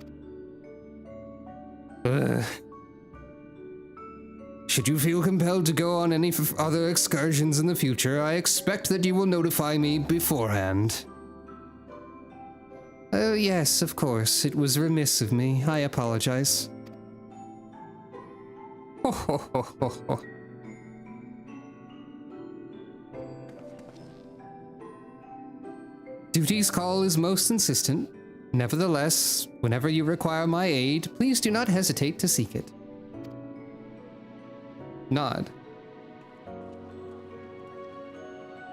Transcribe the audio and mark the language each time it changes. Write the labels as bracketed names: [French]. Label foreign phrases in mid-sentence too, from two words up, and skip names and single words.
[English] Should you feel compelled to go on any other excursions in the future, I expect that you will notify me beforehand. Oh yes, of course. It was remiss of me. I apologize. Ho ho ho ho ho. Duty's call is most insistent. Nevertheless, whenever you require my aid, please do not hesitate to seek it. Nod.